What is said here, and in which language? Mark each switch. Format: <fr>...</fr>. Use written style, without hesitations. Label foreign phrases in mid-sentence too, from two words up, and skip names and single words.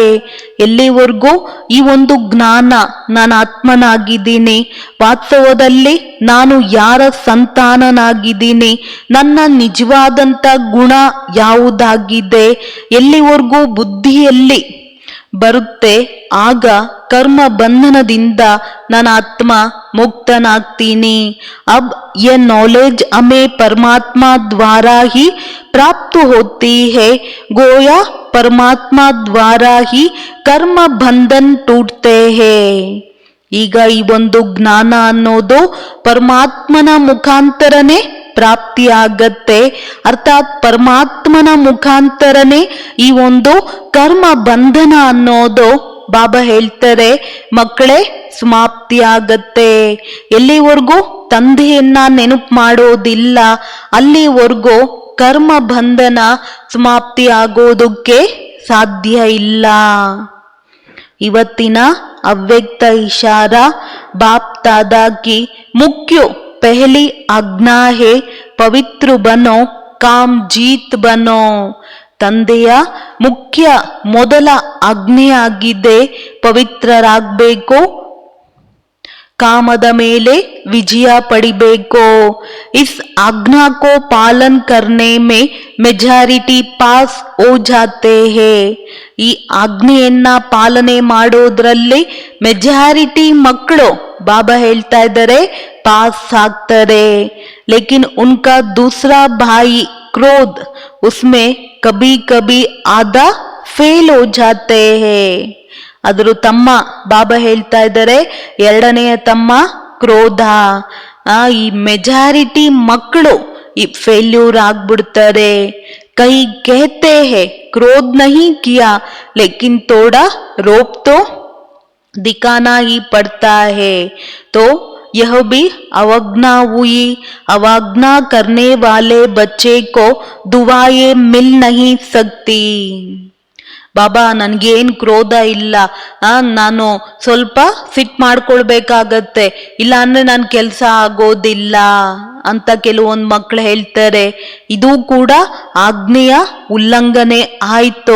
<kn>ಎಲ್ಲಿವರೆಗೂ ಈ ಒಂದು ಜ್ಞಾನ ನಾನು ಆತ್ಮನಾಗಿದ್ದೀನಿ, ವಾಸ್ತವದಲ್ಲಿ ನಾನು ಯಾರ ಸಂತಾನನಾಗಿದ್ದೀನಿ, ನನ್ನ ನಿಜವಾದಂತ ಗುಣ ಯಾವುದಾಗಿದೆ, ಎಲ್ಲಿವರೆಗೂ ಬುದ್ಧಿಯಲ್ಲಿ ಬರುತ್ತೆ. ಆಗ ಕರ್ಮ ಬಂಧನದಿಂದ ನನ್ನ ಆತ್ಮ ಮುಕ್ತನಾಗ್ತೀನಿ.</kn> <hi>ಅಬ್ ये नॉलेज हमें परमात्मा द्वारा ही प्राप्त होती है. गोया परमात्मा द्वारा ही कर्म बंधन टूटते हैं.</hi> <kn>ಈಗ ಈ ಒಂದು ಜ್ಞಾನ ಅನ್ನೋದು ಪರಮಾತ್ಮನ ಮುಖಾಂತರನೇ ಪ್ರಾಪ್ತಿಯಾಗತ್ತೆ. ಅರ್ಥಾತ್ ಪರಮಾತ್ಮನ ಮುಖಾಂತರನೇ ಈ ಒಂದು ಕರ್ಮ ಬಂಧನ ಅನ್ನೋದು ಬಾಬಾ ಹೇಳ್ತಾರೆ ಮಕ್ಕಳೇ ಸಮಾಪ್ತಿಯಾಗತ್ತೆ. ಎಲ್ಲಿವರೆಗೂ ತಂದೆಯನ್ನ ನೆನಪು ಮಾಡೋದಿಲ್ಲ ಅಲ್ಲಿವರೆಗೂ ಕರ್ಮ ಬಂಧನ ಸಮಾಪ್ತಿ ಆಗೋದಕ್ಕೆ ಸಾಧ್ಯ ಇಲ್ಲ. ಇವತ್ತಿನ ಅವ್ಯಕ್ತ ಇಶಾರಾ</kn> <hi>ಬಾಪ್ दादा की मुख्य पहली आज्ञा है पवित्र बनो काम जीत बनो.</hi> <kn>ತಂದೆಯ ಮುಖ್ಯ ಮೊದಲ ಆಜ್ಞೆಯಾಗಿದೆ ಪವಿತ್ರರಾಗಬೇಕು, ಕಾಮದ ಮೇಲೆ ವಿಜಯ ಪಡಿಬೇಕು.</kn> <hi>इस आज्ञा को पालन करने में मेजॉरिटी पास हो जाते हैं.</hi> <kn>ಈ ಆಜ್ಞೆಯನ್ನ ಪಾಲನೆ ಮಾಡೋದ್ರಲ್ಲಿ ಮೆಜಾರಿಟಿ ಮಕ್ಕಳು ಬಾಬಾ ಹೇಳ್ತಾ ಇದ್ದಾರೆ ಪಾಸ್ ಆಗ್ತಾರೆ.</kn> <hi>लेकिन उनका दूसरा भाई क्रोध उसमें कभी कभी आधा फेल हो जाते हैं.</hi> <kn>ಆದರೂ ತಮ್ಮ ಬಾಬಾ ಹೇಳ್ತಾ ಇದ್ದಾರೆ ಎರಡನೆಯ ತಮ್ಮ ಕ್ರೋಧ. ಈ ಮೆಜಾರಿಟಿ ಮಕ್ಕಳು ಈ ಫೇಲ್ಯೂರ್ ಆಗ್ಬಿಡ್ತಾರೆ.</kn> <hi>ಕೈ कहते हैं क्रोध नहीं किया लेकिन थोड़ा रोप तो दिखाना ही पड़ता है. तो यह भी अवज्ञा हुई. अवज्ञा करने वाले बच्चे को दुआएं मिल नहीं सकती.</hi> <kn>ಬಾಬಾ ನನ್ಗೇನ್ ಕ್ರೋಧ ಇಲ್ಲ, ನಾನು ಸ್ವಲ್ಪ ಸಿಟ್ ಮಾಡ್ಕೊಳ್ಬೇಕಾಗತ್ತೆ, ಇಲ್ಲ ಅಂದ್ರೆ ನನ್ ಕೆಲ್ಸ ಆಗೋದಿಲ್ಲ ಅಂತ ಕೆಲವೊಂದು ಮಕ್ಳು ಹೇಳ್ತಾರೆ. ಇದು ಕೂಡ ಆಜ್ಞೆಯ ಉಲ್ಲಂಘನೆ ಆಯ್ತು.</kn>